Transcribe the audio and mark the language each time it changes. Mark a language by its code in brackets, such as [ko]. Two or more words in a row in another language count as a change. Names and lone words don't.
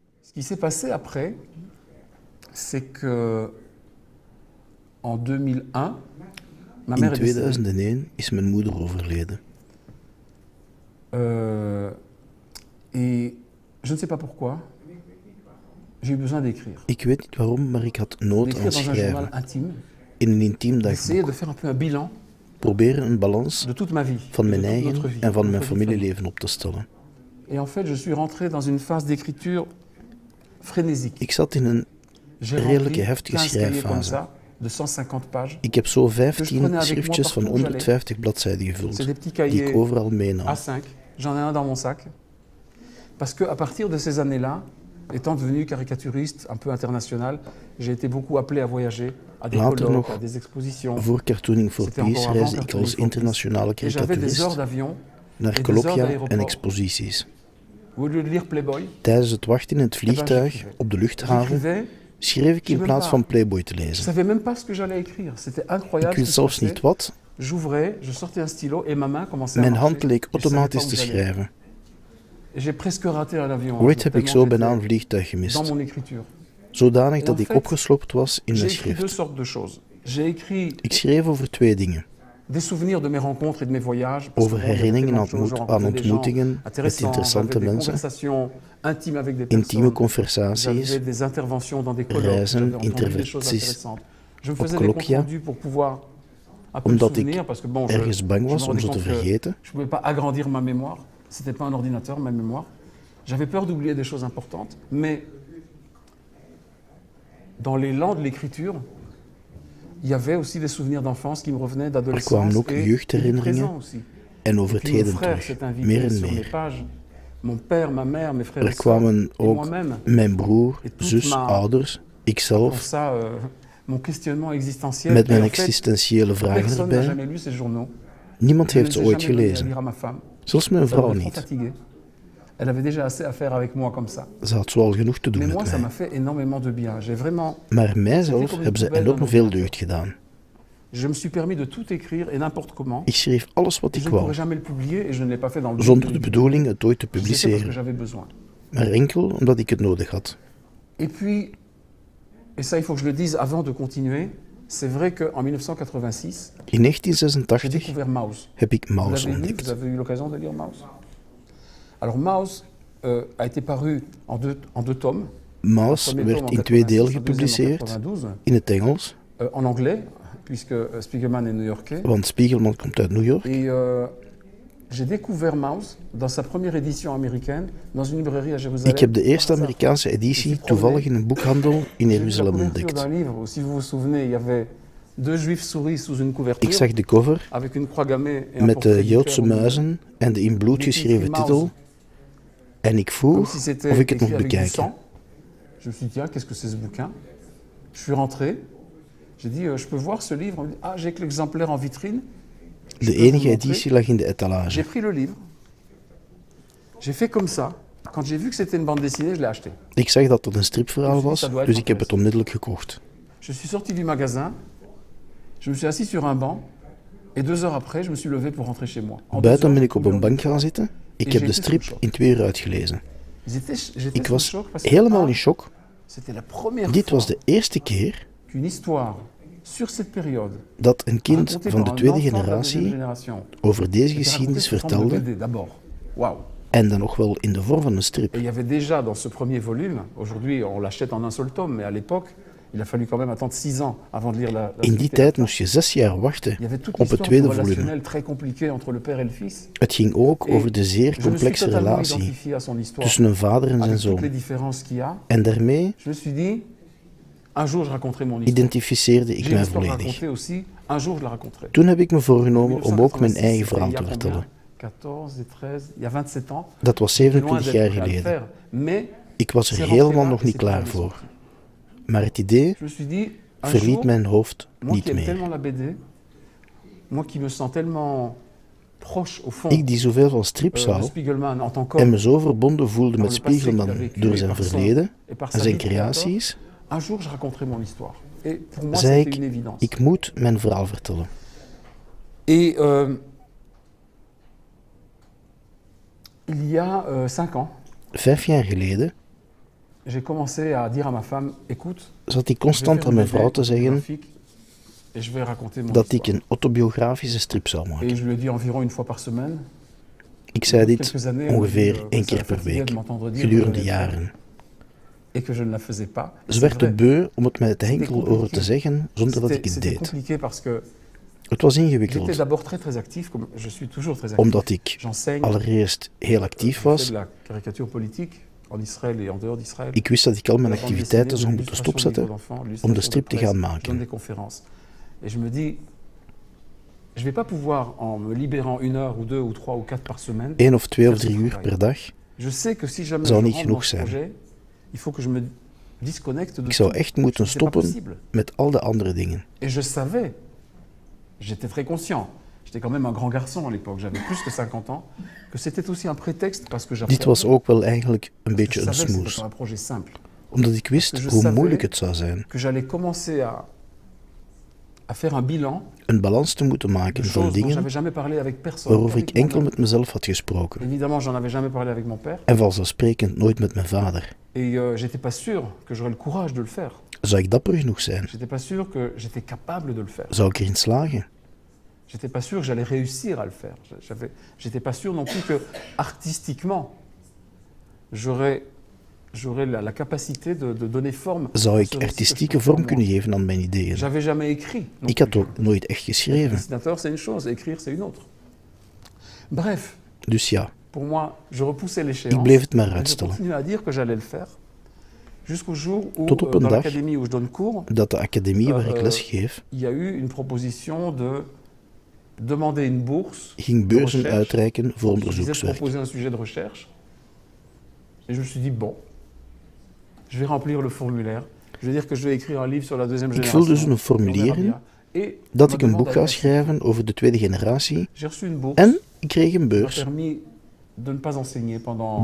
[fr] Ce qui s'est passé après, c'est que en 2001, ma [nl] In [fr] mère est décédée. [nl] 2001 is mijn moeder overleden. [fr] Et je ne sais pas pourquoi, j'ai eu besoin d'écrire. [nl] Ik weet niet waarom, maar ik had nood aan [fr] D'écrire dans un journal [nl] schrijven. [fr] intime, [nl] In een intiem [fr] d'essayer de [nl] dagboek. [fr] faire un peu un bilan [nl] Proberen een balans [fr] de toute ma vie, [nl] van [fr] de [nl] mijn [fr] toute notre [nl] eigen [fr] vie, [nl] en van [fr] notre [nl] mijn [fr] vie de famille. [nl] familieleven op te stellen. [fr] Et en fait, je suis rentré dans une phase d'écriture frénésique. [nl] Ik zat in een [fr] J'ai [nl] redelijke [fr] rempli [nl] heftige [fr] 15 cahiers comme [nl] schrijffase. [fr] ça, de 150 pages. [nl] Ik heb zo Dus [fr] prenez [nl] 15 [fr] avec moi [nl] schriftjes van [fr] partout où [nl] 150 bladzijden [fr] C'est [nl] gevuld, [fr] des petits [nl] die ik [fr] cahiers [nl] overal meenam. [fr] A5. J'en ai un dans mon sac. Parce qu'à partir de ces années-là, étant devenu caricaturiste un peu international, j'ai été beaucoup appelé à voyager, à des [nl] Later [fr] colloques, [nl] nog, [fr] à des expositions. [nl] Voor Cartooning for [fr] C'était encore [nl] Peace [fr] avant [nl] reisde ik [fr] Cartooning [nl] als [fr] for [nl] internationale [fr] Et j'avais des heures [nl] karikaturist [fr] d'avion. [nl] naar [fr] des [nl] colloquia [fr] heures [nl] en [fr] d'aéroport. [nl] exposities. [fr] Au lieu de lire Playboy, [nl] Tijdens het wachten in het vliegtuig [fr] j'écrivais. [nl] op de luchthaven [fr] j'écrivais. [nl] schreef ik in [fr] J'ai [nl] plaats [fr] même [nl] van Playboy te [fr] Je ne [nl] lezen. [fr] savais même pas ce que j'allais écrire. C'était [nl] Ik [fr] incroyable. [nl] wist [fr] ce [nl] zelfs [fr] qui se [nl] niet wat. [fr] J'ouvrais, je sortais un stylo et ma main commençait à [nl] Mijn [fr] marcher. [nl] hand leek [fr] Je savais pas [nl] automatisch [fr] où [nl] te [fr] j'allais. [nl] schrijven. [fr] Et j'ai presque raté un avion. [nl] Ooit heb ik [fr] tellement [nl] zo bijna een [fr] j'étais [nl] vliegtuig [fr] dans [nl] gemist. [fr] mon écriture. [nl] Zodanig [fr] En [nl] dat ik [fr] fait, [nl] opgeslopt was in [fr] J'ai [nl] mijn [fr] écrit deux [nl] schrift. [fr] sortes de choses. J'ai écrit [nl] Ik schreef over twee dingen. [fr] des souvenirs de mes rencontres et de mes voyages. Parce [nl] Over [fr] que bon, il y avait [nl] herinneringen [fr] tellement de choses. Je [nl] aan [fr] rencontrais des gens [nl] ontmoetingen met [fr] intéressants, [nl] interessante [fr] j'avais des [nl] mensen, [fr] conversations intimes avec des personnes. [nl] intieme [fr] J'avais [nl] conversaties, [fr] des interventions dans des colloques. [nl] reizen, [fr] J'avais entendu des choses [nl] interventies [fr] intéressantes. Je me [nl] op [fr] faisais des comptes [nl] colloquia, [fr] rendus pour pouvoir un peu me [nl] omdat ik [fr] souvenir. Parce que bon, [nl] ergens bang [fr] je [nl] was [fr] me [nl] om [fr] rendais [nl] zo te [fr] compte que [nl] vergeten. [fr] je ne pouvais pas agrandir ma mémoire. C'était pas un ordinateur, ma mémoire. J'avais peur d'oublier des choses importantes. Mais dans l'élan de l'écriture, il y avait aussi des souvenirs d'enfance qui me revenaient [nl] Er [fr] d'adolescence [nl] kwamen ook [fr] et du [nl] jeugdherinneringen [fr] présent aussi. [nl] en over [fr] Et [nl] het [fr] puis mon [nl] heden [fr] frère [nl] terug, [fr] s'est invité [nl] meer en [fr] sur mes [nl] meer. [fr] pages. Mon père, ma mère, mes frères [nl] Er [fr] et sœurs, [nl] kwamen [fr] et [nl] ook [fr] moi-même. [nl] mijn broer, [fr] Et toute [nl] zus, [fr] ma- [nl] ouders, [fr] Pour [nl] ikzelf, [fr] ça, mon questionnement existentiel. [nl] met [fr] Et [nl] mijn [fr] en fait, [nl] existentiële vragen [fr] personne n'a [nl] erbij. [fr] jamais lu ces journaux. [nl] Niemand [fr] Je ne [nl] heeft ze [fr] les ai [nl] ooit [fr] jamais donnés à [nl] gelezen, [fr] lire à ma femme. [nl] zelfs mijn [fr] Ça [nl] vrouw [fr] m'avait trop [nl] niet. [fr] fatigué. Elle avait déjà assez à faire avec moi comme ça. [nl] Ze had zoal genoeg te doen [fr] Mais moi, [nl] met [fr] ça m'a [nl] mij. [fr] fait énormément de bien. J'ai vraiment... [nl] Maar mijzelf hebben ze enorm veel deugd gedaan. [fr] Je me suis permis de tout écrire et n'importe comment. [nl] Ik schreef alles wat [fr] Et [nl] ik [fr] je ne pourrais [nl] wou, [fr] jamais le publier et je ne l'ai pas fait dans le but [nl] zonder [fr] de [nl] de [fr] le [nl] bedoeling het ooit te [fr] publier. Je l'ai fait parce que [nl] publiceren, [fr] j'avais besoin. [nl] maar enkel omdat ik het nodig had. [fr] Et puis, et ça il faut que je le dise avant de continuer, c'est vrai qu'en 1986, [nl] In [fr] j'ai [nl] 1986 [fr] découvert Maus. [nl] heb ik [fr] Vous [nl] Maus [fr] l'avez lu, [nl] ontdekt. [fr] vous avez eu l'occasion de lire Maus. Alors Maus a été paru en deux tomes. [nl] Maus [fr] Premier [nl] werd [fr] tome [nl] in [fr] en [nl] twee [fr] 86, [nl] delen [fr] un deuxième en [nl] gepubliceerd, [fr] 92, [nl] in het Engels, [fr] en anglais, puisque Spiegelman est new-yorkais. [nl] want Spiegelman komt uit New York. [fr] Et j'ai découvert Maus dans sa première édition américaine dans une librairie à Jérusalem. [nl] Ik heb de eerste [fr] Par hasard. [nl] Amerikaanse editie toevallig in een boekhandel in [fr] J'ai vu la [nl] Jeruzalem [fr] couverture [nl] ontdekt. [fr] d'un livre où, si vous vous souvenez, il y avait deux juifs souris sous une [nl] Ik [fr] couverture [nl] zag de cover [fr] avec une croix gammée et un [nl] met [fr] portrait [nl] de [fr] du [nl] Joodse [fr] père au milieu. [nl] muizen en de in bloed geschreven titel en ik [fr] Comme [nl] vroeg [fr] si c'était [nl] of ik het [fr] écrit [nl] mocht [fr] avec du [nl] bekijken. [fr] sang. Je me suis dit, tiens, qu'est-ce que c'est ce bouquin? Je suis rentré, j'ai dit, je peux voir ce livre? On me dit, ah, j'ai que l'exemplaire en vitrine. Je [nl] De [fr] peux vous [nl] enige [fr] montrer. [nl] editie lag in de [fr] J'ai [nl] etalage. [fr] pris le livre, j'ai fait comme ça. Quand j'ai vu que c'était une bande dessinée, je l'ai acheté. [nl] Ik zag dat het een stripverhaal was, [fr] Dat doit [nl] dus [fr] être [nl] ik heb het onmiddellijk gekocht. [fr] Je suis sorti du magasin, je me suis assis sur un banc, et 2 heures après, je me suis levé pour rentrer chez moi. En 2 [nl] Buiten [fr] heures, [nl] ben ik op [fr] j'ai [nl] een [fr] tout [nl] bank [fr] lu. [nl] gaan zitten. Ik heb de strip in 2 uur uitgelezen. [fr] J'étais [nl] Ik [fr] sous [nl] was [fr] choc parce que [nl] helemaal in shock. [fr] c'était la première [nl] Dit [fr] fois [nl] was de eerste keer [fr] qu'une histoire sur cette période, [nl] dat een kind [fr] racontée [nl] van [fr] par [nl] de [fr] un [nl] tweede [fr] enfant de la deuxième [nl] generatie [fr] génération, [nl] over deze [fr] était racontée [nl] geschiedenis [fr] sous forme de [nl] vertelde [fr] BD d'abord. Waouh! [nl] en dan nog wel in de vorm van een [fr] Et [nl] strip. [fr] il y avait déjà dans ce premier volume, aujourd'hui on l'achète en un seul tome, mais à l'époque, il a fallu quand même attendre 6 ans avant de lire la [nl] In die [fr] suite. [nl] tijd moest je 6 jaar wachten [fr] Il y avait toute [nl] op het [fr] l'histoire [nl] tweede [fr] du [nl] volume. [fr] relationnel très compliqué entre le père et le fils. [nl] Het ging ook over de zeer [fr] Je me suis [nl] complexe [fr] totalement [nl] relatie [fr] identifié à son histoire, [nl] tussen een vader en zijn [fr] avec toutes les [nl] zoon. [fr] différences qu'il y a. [nl] En daarmee [fr] Je me suis dit, un jour je raconterai mon histoire. [nl] identificeerde ik [fr] J'ai une [nl] mij [fr] histoire à [nl] volledig. [fr] raconter aussi, un jour je la raconterai. [nl] Toen heb ik me voorgenomen om ook mijn [fr] 1986, [nl] eigen [fr] c'était [nl] verhaal [fr] il y [nl] te [fr] a [nl] vertellen. [fr] combien? 14 et 13, il y a 27 ans. [nl] Dat was [fr] J'étais loin [nl] 27 [fr] d'être [nl] jaar [fr] prêt à le [nl] geleden. [fr] faire, mais [nl] Ik was [fr] c'est [nl] er [fr] rentré [nl] helemaal [fr] là [nl] nog [fr] et [nl] niet [fr] c'est pas [nl] klaar [fr] allé [nl] voor. [fr] sortir. [nl] Maar het idee [fr] Je me suis dit, un [nl] verliet [fr] jour, [nl] mijn hoofd [fr] moi [nl] niet [fr] qui aime [nl] meer. [fr] tellement la BD, moi qui me sens tellement proche au fond [nl] Ik die zoveel van strips [fr] de [nl] hou [fr] Spiegelman en tant [nl] en [fr] qu'homme, [nl] me zo verbonden voelde [fr] par [nl] met [fr] le passé qu'il a [nl] Spiegelman [fr] vécu [nl] door [fr] et [nl] zijn [fr] par son- [nl] verleden [fr] et par [nl] en [fr] sa [nl] zijn [fr] vie de créateur, [nl] creaties, [fr] un jour je raconterai mon histoire. Et pour moi, [nl] zei [fr] c'était une [nl] ik, [fr] évidence. [nl] ik moet mijn verhaal vertellen. [fr] Et il y a 5 ans, [nl] 5 jaar geleden [fr] j'ai commencé à dire à ma femme, écoute, [nl] zat ik [fr] je vais [nl] constant [fr] faire [nl] aan [fr] une [nl] mijn vrouw te [fr] BD [nl] zeggen [fr] graphique et je vais raconter mon [nl] dat ik [fr] histoire. [nl] een autobiografische strip zou [fr] Et [nl] maken. [fr] je lui ai dit environ une fois par semaine. [nl] Ik zei dit [fr] Quelques années, on m'a dit, [nl] ongeveer [fr] que [nl] 1 [fr] ça [nl] keer [fr] la [nl] per [fr] fatiguait de [nl] week, [fr] m'entendre dire que [nl] gedurende [fr] j'allais le faire [nl] jaren. [fr] et que je ne la faisais pas. Et [nl] Ze [fr] c'est [nl] werd te [fr] vrai. [nl] beu om het mij te [fr] C'était [nl] enkel [fr] compliqué. [nl] horen te zeggen zonder dat ik het [fr] C'était [nl] deed. [fr] compliqué parce que [nl] Het was [fr] j'étais [nl] ingewikkeld, [fr] d'abord très actif, comme je suis toujours très actif. [nl] omdat ik [fr] J'enseigne, [nl] allereerst heel actief [fr] je fais [nl] was. [fr] de la caricature politique en Israël et en dehors d'Israël. [nl] Ik wist dat ik al mijn [fr] La bande [nl] activiteiten [fr] dessinée, [nl] zou [fr] de [nl] moeten [fr] l'illustration de [nl] stopzetten [fr] livres d'enfants, [nl] om de [fr] l'illustration [nl] strip te [fr] presse, [nl] gaan [fr] je donne [nl] maken. [fr] des conférences. Et je me dis, je vais pas pouvoir, en me libérant 1 heure ou 2 ou 3 ou 4 par semaine, [nl] 1 of 2 of [fr] faire ce [nl] 3 uur [fr] travail. [nl] per dag. [fr] Je sais que si jamais [nl] Zou [fr] je [nl] niet [fr] rentre [nl] genoeg [fr] dans ce [nl] zijn. [fr] projet, il faut que je me disconnecte de [nl] Ik zou [fr] tout. [nl] echt moeten [fr] C'est pas [nl] stoppen [fr] possible. [nl] met al de andere dingen. [fr] Et je savais, j'étais très conscient, j'étais quand même un grand garçon à l'époque, j'avais plus que 50 ans, que c'était aussi un prétexte parce que [nl] Dit was [fr] j'apprenais. [nl] ook wel eigenlijk een [fr] Je [nl] beetje een [fr] savais que c'était [nl] smoes, [fr] pas un projet simple, [nl] omdat ik wist [fr] Je [nl] hoe [fr] savais [nl] moeilijk het zou zijn [fr] que j'allais commencer à faire un bilan [nl] een balans te moeten [fr] de [nl] maken van [fr] choses dont [nl] dingen [fr] j'avais jamais parlé avec personne. [nl] waarover ik [fr] qu'avec [nl] enkel [fr] moi-même. [nl] met mezelf had gesproken. [fr] Évidemment, j'en avais jamais parlé avec mon père, [nl] En vanzelfsprekend nooit met mijn vader. [fr] et j'étais pas sûr que j'aurais le courage de le faire. [nl] Zou ik dapper genoeg zijn? [fr] J'étais pas sûr que j'étais capable de le faire. [nl] Zou ik erin slagen? [fr] J'étais pas sûr que j'allais réussir à le faire. J'étais pas sûr non plus que artistiquement, j'aurais la capacité de donner forme. [nl] Zou [fr] à [nl] ik [fr] ce récit que je [nl] artistieke [fr] portais en [nl] vorm [fr] moi. [nl] kunnen geven aan mijn ideeën? [fr] J'avais jamais écrit. non [nl] Ik had [fr] plus. [nl] ook nooit echt [fr] Être [nl] geschreven. [fr] dessinateur, c'est une chose, écrire, c'est une autre. Bref, [nl] Dus ja, [fr] pour moi, je repoussais l'échéance. [nl] ik bleef het maar [fr] et je [nl] uitstellen. [fr] continuais à dire que j'allais le faire. Jusqu'au jour où, [nl] Tot op een [fr] dans [nl] dag [fr] l'académie où je donne cours, [nl] Dat de academie waar ik les geef, [fr] il y a eu une proposition de demander une bourse. [nl] ging [fr] de [nl] beurzen [fr] recherche. [nl] uitreiken voor [fr] Je disais de [nl] onderzoekswerk. [fr] proposer un sujet de recherche. Et je me suis dit, bon, je vais remplir le formulaire. Je vais dire que je vais écrire un livre sur la deuxième [nl] Ik [fr] génération. [nl] vul dus een [fr] Et on [nl] formulier [fr] verra [nl] in [fr] bien. Et [nl] dat [fr] on [nl] ik [fr] me [nl] een boek [fr] demande [nl] ga [fr] à- [nl] schrijven over de tweede generatie [fr] J'ai reçu une bourse. [nl] en ik kreeg een [fr] qui m'a [nl] beurs. [fr] permis de ne pas enseigner pendant.